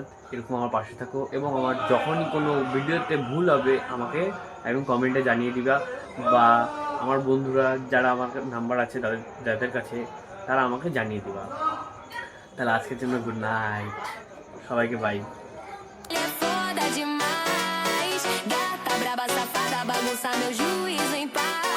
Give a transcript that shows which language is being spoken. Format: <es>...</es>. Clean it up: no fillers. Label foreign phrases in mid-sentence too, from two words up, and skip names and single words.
<bn>এরকম আমার পাশে থাকো, এবং আমার যখনই কোনো ভিডিওতে ভুল হবে আমাকে একদম কমেন্টে জানিয়ে দিবা, বা আমার বন্ধুরা যারা আমার নাম্বার আছে যাদের কাছে তারা আমাকে জানিয়ে দিবা। তাহলে আজকের জন্য</bn> <en>good night,</en> <bn>সবাইকে বাই।</bn> <pt>Foda demais, gata braba safada, bagunça meu juízo em paz.</pt>